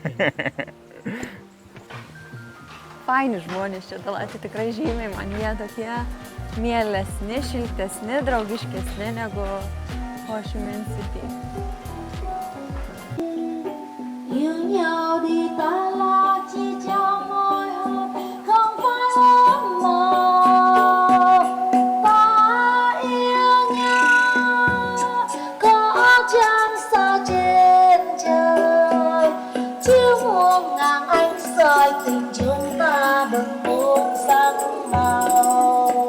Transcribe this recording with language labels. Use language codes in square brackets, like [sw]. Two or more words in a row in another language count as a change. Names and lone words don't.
[lt] Faini žmonės čia Dalatė, tikrai žymiai man jie tokie mielesni, šiltesni, draugiškesni negu Ho Chi Minh City. [vi] Yêu nhau đi ta lo chi cho môi hôn, không phải ước mơ. Ta yêu nhau, có trăng sao trên trời, chiếu muôn ngàn ánh soi tình chúng ta đừng buông sắc màu.